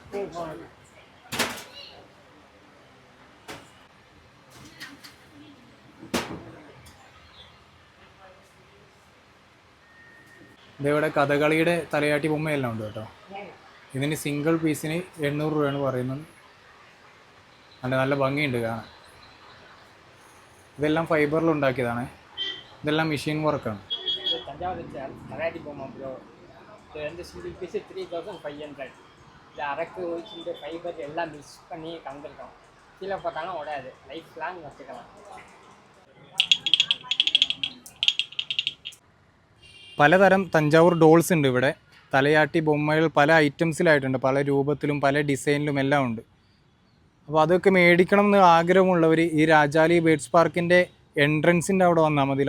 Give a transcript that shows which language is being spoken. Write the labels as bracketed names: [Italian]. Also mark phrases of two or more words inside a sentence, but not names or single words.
[Malayalam] ഇതേവിടെ കഥകളിയുടെ തലയാട്ടി ബൊമ്മയെല്ലാം ഉണ്ട് കേട്ടോ. ഇതിന് [English] single piece [Malayalam] 800 രൂപയാണ് പറയുന്നത്. നല്ല ഭംഗിയുണ്ട് കാണാൻ. ഇതെല്ലാം ഫൈബറിൽ ഉണ്ടാക്കിയതാണ്. ഇതെല്ലാം [English] machine work. single piece 3500. [Tamil] இந்த அரக்கு இந்த ஃபைபர் எல்லாம் மிக்ஸ் பண்ணி கலந்துருக்கோம். கீழே போட்டாலும் உடையாது. [English] life long [Tamil] வச்சுக்கலாம். [Malayalam] പലതരം തഞ്ചാവൂർ ഡോൾസ് ഉണ്ട് ഇവിടെ. തലയാട്ടി ബൊമ്മകൾ പല ഐറ്റംസിലായിട്ടുണ്ട്. പല രൂപത്തിലും പല ഡിസൈനിലും എല്ലാം ഉണ്ട്. അപ്പോൾ അതൊക്കെ മേടിക്കണം എന്ന് ആഗ്രഹമുള്ളവർ ഈ രാജാലി ബേർഡ്സ് പാർക്കിൻ്റെ എൻട്രൻസിൻ്റെ അവിടെ വന്നാൽ മതി.